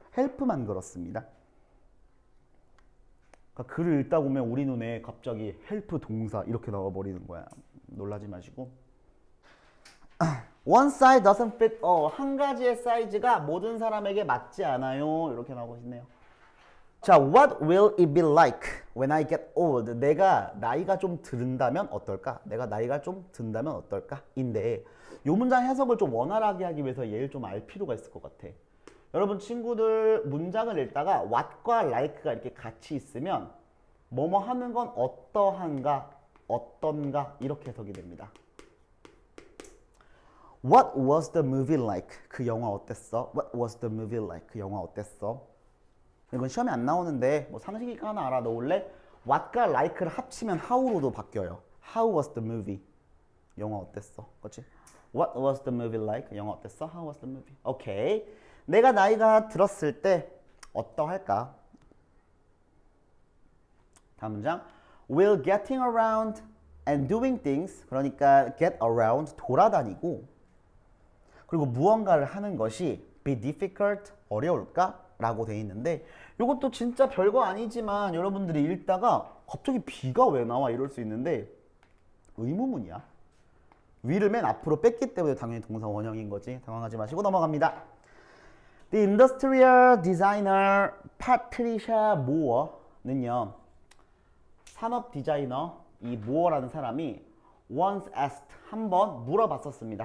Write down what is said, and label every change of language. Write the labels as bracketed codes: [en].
[ko] help만 그렇습니다. 그러니까 글을 읽다 보면 우리 눈에 갑자기 help 동사 이렇게 나와버리는 거야. 놀라지 마시고. [en] One size doesn't fit all. [ko] 한 가지의 사이즈가 모든 사람에게 맞지 않아요. 이렇게 나오고 있네요. [en] 자, what will it be like when I get old? [ko] 내가 나이가 좀 든다면 어떨까? 내가 나이가 좀 든다면 어떨까? 인데 이 문장 해석을 좀 원활하게 하기 위해서 얘를 좀 알 필요가 있을 것 같아. 여러분 친구들 문장을 읽다가 what과 like가 이렇게 같이 있으면 뭐뭐 하는 건 어떠한가, 어떤가 이렇게 해석이 됩니다. [en] What was the movie like? [ko] 그 영화 어땠어? [en] What was the movie like? 그 영화 어땠어? [ko] 이건 시험에 안 나오는데 뭐 상식이니까 하나 알아놓을래? What과 like를 합치면 how로도 바뀌어요. [en] How was the movie? [ko] 영화 어땠어? 그렇지? [en] What was the movie like? 영화 어땠어? How was the movie? [ko] 오케이. 내가 나이가 들었을 때 어떠할까? 다음 문장. [en] Will getting around and doing things, [ko] 그러니까 [en] get around, [ko] 돌아다니고 그리고 무언가를 하는 것이 [en] be difficult, [ko] 어려울까? 라고 돼 있는데 이것도 진짜 별거 아니지만 여러분들이 읽다가 갑자기 비가 왜 나와? 이럴 수 있는데 의무문이야. 위를 맨 앞으로 뺐기 때문에 당연히 동사 원형인 거지. 당황하지 마시고 넘어갑니다. [en] The industrial designer Patricia Moore는요, [ko] 산업 디자이너 이 모어라는 사람이 [en] once asked [ko] 한번 물어봤었습니다.